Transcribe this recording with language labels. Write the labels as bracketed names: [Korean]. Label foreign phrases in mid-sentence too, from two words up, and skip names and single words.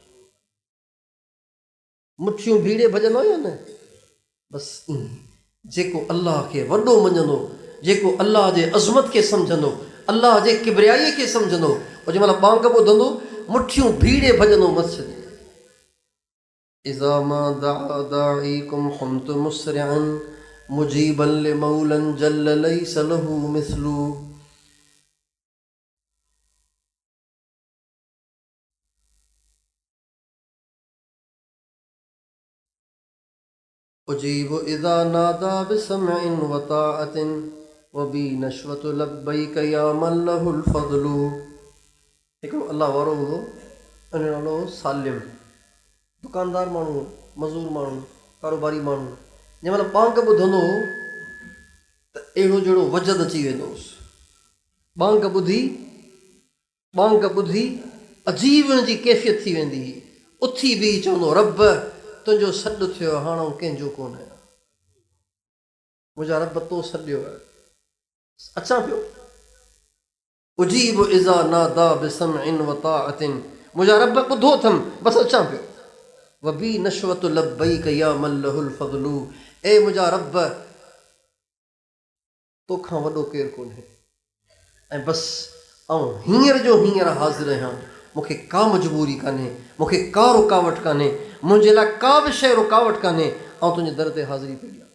[Sindhi] मुठियूं भीड़े भॼंदो या न? बसि ईअं जेको अलाह खे वॾो मञंदो, जेको अलाह जे अज़मत खे सम्झंदो, अलाह जे किबरियाईअ खे सम्झंदो, पोइ जंहिं महिल ॿांग ॿुधंदो मुठियूं भीड़े भॼंदो मस्जिद। [Arabic] إذا ما دعا داعيكم قمت مسرعا مجيبا لمولى جل ليس له مثل. أجيب إذا نادى بسمع وطاعة وبي نشوة لبيك يا من له الفضل. [Sindhi] हिकिड़ो अलाह वारो हुओ, उन जो नालो सालिम, दुकानदार माण्हू, मज़दूर माण्हू, कारोबारी माण्हू। जंहिं महिल ॿांग ॿुधंदो हो त अहिड़ो जहिड़ो वजद अची वेंदो हुउसि। ॿांग ॿुधी अजीब हुनजी कैफ़ियत थी वेंदी हुई, उथी बीही चवंदो, रब तुंहिंजो सॾु थियो, हाणे कंहिंजो कोन आहियां, मुंहिंजा रब तो सॾियो आहे, अचां पियो। [Arabic] أجيب إذا نادى بسمع وطاعة, [Sindhi] मुंहिंजा रब ॿुधो अथमि, बसि अचां पियो। [Arabic] وبي نشوة لبيك يا من له الفضل, [Sindhi] ए मुंहिंजा रब तोखां वॾो केरु कोन्हे, ऐं बसि ऐं हींअर जो हींअर हाज़िर आहियां, मूंखे का मजबूरी कान्हे, मूंखे का रुकावट कान्हे, मुंहिंजे लाइ का बि शइ रुकावट कान्हे, ऐं तुंहिंजे दर ते हाज़िरी पई आहे।